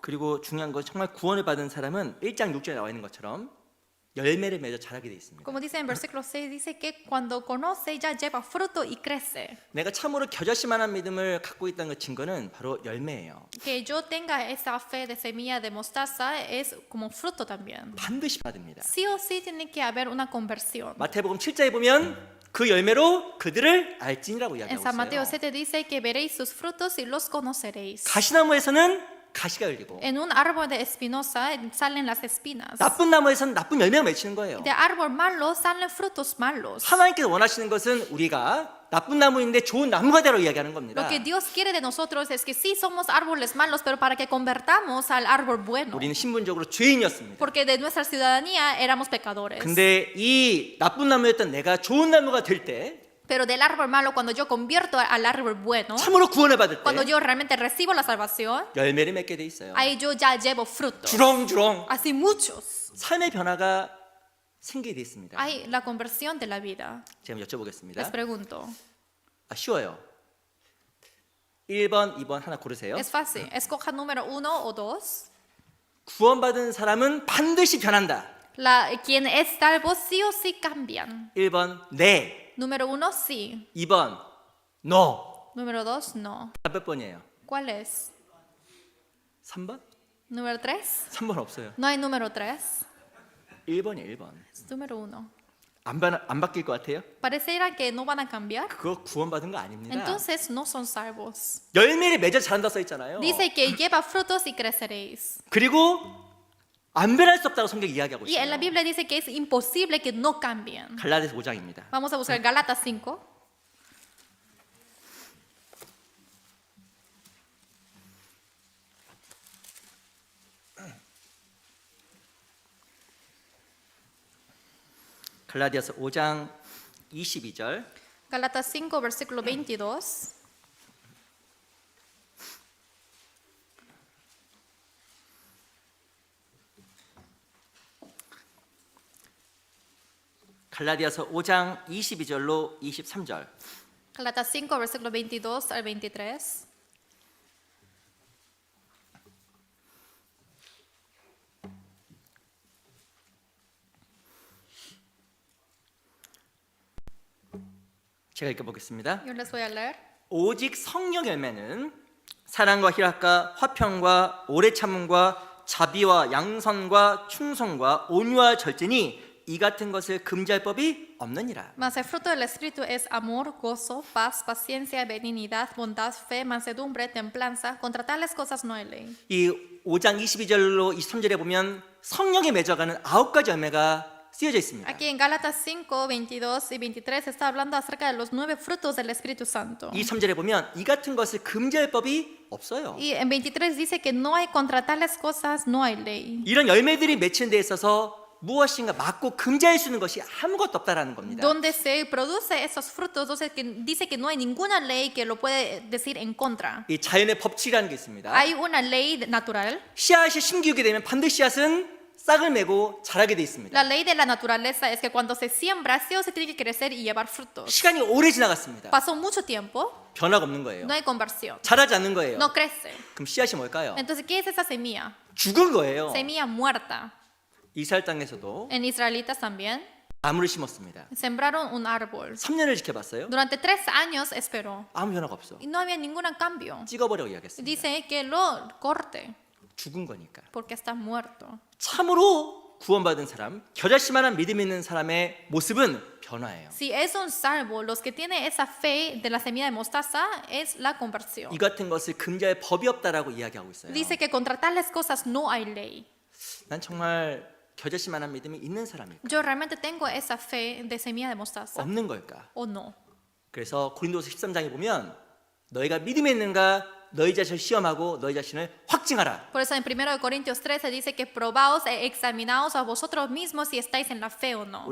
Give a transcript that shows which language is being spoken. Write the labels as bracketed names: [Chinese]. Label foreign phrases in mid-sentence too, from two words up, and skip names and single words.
[Korean] 그리고 중요한 건 정말 구원을 받은 사람은 1장 6절에 나와 있는 것처럼 열매를 맺어 자라게 돼 있습니다. [Spanish] como dice en versículo 6, dice que cuando conoce ya lleva fruto y crece. [Korean] 내가 참으로 겨자씨만한 믿음을 갖고 있다는 그 증거는 바로 열매예요. [Spanish] Que yo tenga esa fe de semilla de mostaza es como fruto también. [Korean] 반드시 받습니다. [Spanish] Sí o sí tiene que haber una conversión. [Korean] 마태복음 7장에 보면 그 열매로 그들을 알지니라고 [Spanish] En [Korean] 이야기하고 [Spanish] San Mateo [Korean] 있어요. [Spanish] 7 dice que veréis sus frutos y los conoceréis. [Korean] 가시나무에서는 가시가 열리고 [Spanish] En un árbol de espinosa salen las espinas. [Korean] 나쁜 나무에서는 나쁜 열매가 맺히는 거예요. [Spanish] De árbol malo salen frutos malos. [Korean] 하나님께서 원하시는 것은 우리가 나쁜 나무인데 좋은 나무가 되라고 이야기하는 겁니다. [Spanish] Lo que Dios quiere de nosotros es que sí somos árboles malos, pero para que convertamos al árbol bueno. [Korean] 우리는 신분적으로 죄인이었습니다. [Spanish] Porque de nuestra ciudadanía éramos pecadores. [Korean] 근데 이 나쁜 나무였던 내가 좋은 나무가 될 때, [Spanish] Pero del árbol malo, cuando yo convierto al árbol bueno, [Korean] 참으로 구원을 받을 [Spanish] cuando [Korean] 때 [Spanish] yo realmente recibo la salvación, [Korean] 열매를 맺게 돼 있어요. [Spanish] ahí yo ya llevo frutos. [Korean] 주렁주렁 [Spanish] Así muchos. [Korean] 삶의 변화가 생기게 돼 있습니다. [Spanish] Hay la conversión de la vida. [Korean] 제가 [Spanish] Les [Korean] 여쭤보겠습니다. [Spanish] pregunto. [Korean] 쉬워요. 1번, 2번 하나 고르세요. [Spanish] Es fácil. Escoja número 1 o 2. [Korean] 구원받은 사람은 반드시 변한다. [Spanish] Quien es salvo sí o sí cambian. [Korean] 1번 네, [Spanish] Número 1 sí. [Korean] 2번 no. [Spanish] Número 2 no. [Korean] 몇 번이에요? [Spanish] ¿Cuál es? [Korean] 3번? [Spanish] Número 3. [Korean] 3번 없어요. [Spanish] No hay número 3. [Korean] 1번이에요, 1번. [Spanish] Es número 1. [Korean] 안 바뀔 것 같아요? [Spanish] Pareciera que no van a cambiar. [Korean] 그거 구원받은 거 아닙니다. [Spanish] Entonces no son salvos. [Korean] 열매를 맺어 자란다 써 있잖아요. [Spanish] Dice que lleva frutos y creceréis. [Korean] 그리고 안 변할 수 없다고 성경이 이야기하고 [Spanish] Y en la [Korean] 있어요. [Spanish] Biblia dice que es imposible que no cambien. [Korean] 갈라디아서 5장입니다. [Spanish] Vamos a buscar Gálatas 5. [Korean] 갈라디아서 5장 22절. [Spanish] Gálatas 5, versículo 22. [Korean] 갈라디아서 5장 22절로 23절. [Spanish] Gálatas 5, versículo 22 al 23. [Korean] 제가 읽어보겠습니다. [Spanish] Yo les voy a leer. [Korean] 오직 성령 열매는 사랑과 희락과 화평과 오래 참음과 자비와 양선과 충성과 온유와 절제니 이 같은 것을 금지할 법이 없느니라. [Spanish] Mas el fruto del Espíritu es amor, gozo, paz, paciencia, benignidad, bondad, fe, mansedumbre, templanza. Contra tales cosas no hay ley. [Korean] 이 5장 22절로 23절에 보면 성령에 맺어가는 9가지 열매가 쓰여져 있습니다. [Spanish] Aquí en Gálatas 5, 22 y 23 está hablando acerca de los 9 frutos del Espíritu Santo. [Korean] 23절에 보면 이 같은 것을 금지할 법이 없어요. [Spanish] Y en 23 dice que no hay contra tales cosas, no hay ley. [Korean] 이런 열매들이 맺힌 데 있어서 무엇인가 막고 금지할 수 있는 것이 아무것도 없다라는 겁니다. [Spanish] Donde se produce esos frutos, entonces dice que no hay ninguna ley que lo puede decir en contra. [Korean] 이 자연의 법칙이라는 게 있습니다. [Spanish] Hay una ley natural. [Korean] 씨앗이 심기우게 되면 반드시 씨앗은 싹을 메고 자라게 돼 있습니다. [Spanish] La ley de la naturaleza es que cuando se siembra, sí o sí tiene que crecer y llevar frutos. [Korean] 시간이 오래 지나갔습니다. [Spanish] Pasó mucho tiempo, [Korean] 변화가 없는 거예요. [Spanish] no hay conversión, [Korean] 자라지 않는 거예요. [Spanish] no crece. [Korean] 그럼 씨앗이 뭘까요? [Spanish] Entonces, ¿qué es esa semilla? [Korean] 죽은 거예요. [Spanish] Semilla muerta. [Korean] 이스라엘 땅에서도 [Spanish] En israelitas también [Korean] 나무를 심었습니다. [Spanish] sembraron un árbol. [Korean] 3년을 지켜봤어요. [Spanish] Durante 3 años esperó [Korean] 아무 변화가 없어. [Spanish] y no había ningún cambio. [Korean] 찍어버리고 이야기했습니다. [Spanish] Dice que lo corte [Korean] 죽은 거니까. [Spanish] porque está muerto. [Korean] 참으로 구원받은 사람, 겨자씨만한 믿음 있는 사람의 모습은 변화예요. [Spanish] Si es un salvo, los que tienen esa fe de la semilla de mostaza es la conversión. [Korean] 이 같은 것을 금지할 법이 없다라고 이야기하고 있어요. [Spanish] Dice que contra tales cosas no hay ley. [Korean] 난 정말 겨자씨만한 믿음이 있는 사람일까? [Spanish] Yo realmente tengo esa fe de semilla de mostaza [Korean] 없는 걸까? [Spanish] o no. [Korean] 그래서 고린도서 13장에 보면 너희가 믿음이 있는가 너희 자신을 시험하고 너희 자신을 확증하라. [Spanish] Por eso en 1 Corintios 13 dice que probaos e examinaos a vosotros mismos si estáis en la fe o no.